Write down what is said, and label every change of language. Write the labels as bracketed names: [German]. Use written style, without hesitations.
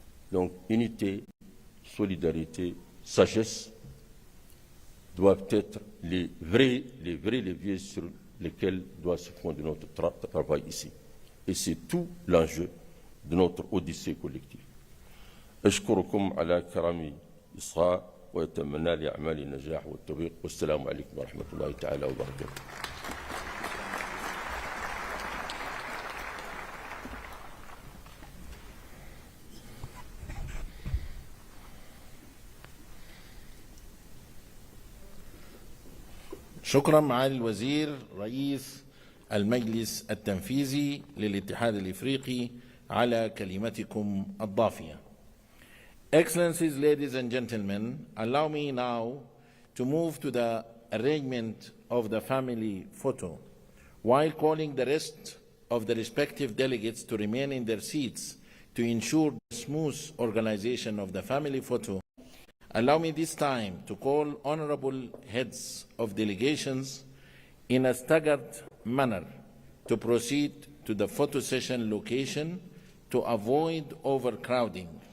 [French] Donc, unité, solidarité, sagesse doivent être les vrais leviers sur lesquels doit se fonder notre travail ici. Et c'est tout l'enjeu de notre odyssée collective. [Arabic] أشكركم على كرم إصغاء وأتمنى لأعمالي النجاح والتوفيق والسلام عليكم ورحمة الله تعالى وبركاته. شكرا معالي الوزير رئيس المجلس التنفيذي للاتحاد الإفريقي على كلمتكم الضافية. [English] Excellencies, ladies and gentlemen, allow me now to move to the arrangement of the family photo. While calling the rest of the respective delegates to remain in their seats to ensure the smooth organization of the family photo, allow me this time to call honorable heads of delegations in a staggered manner to proceed to the photo session location to avoid overcrowding.